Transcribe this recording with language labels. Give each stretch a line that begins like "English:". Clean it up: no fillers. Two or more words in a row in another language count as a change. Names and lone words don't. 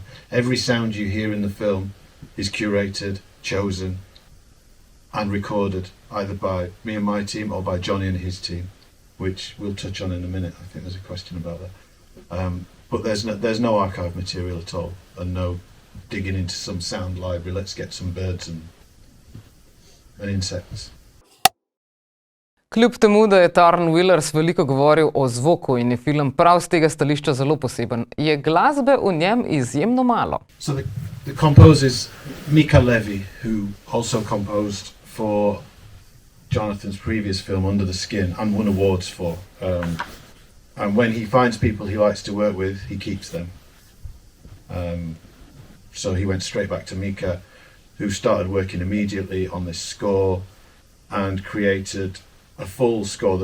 English: Every sound you hear in the film is curated, chosen, and recorded either by me and my team or by Johnny and his team, which we'll touch on in a minute. I think there's a question about that. But there's no archive material at all, and no digging into some sound library. Let's get some birds and insects.
Slovenian: Kljub temu, da je Tarn Willers veliko govoril o zvoku in je film prav z tega stališča zelo poseben, je glasbe v njem izjemno malo.
English: So the composer is Mika Levy, who also composed for Jonathan's previous film, Under the Skin, and won awards for. And when he finds people he likes to work with, he keeps them. So he went straight back to Mika, who started working immediately on this score and created a full score.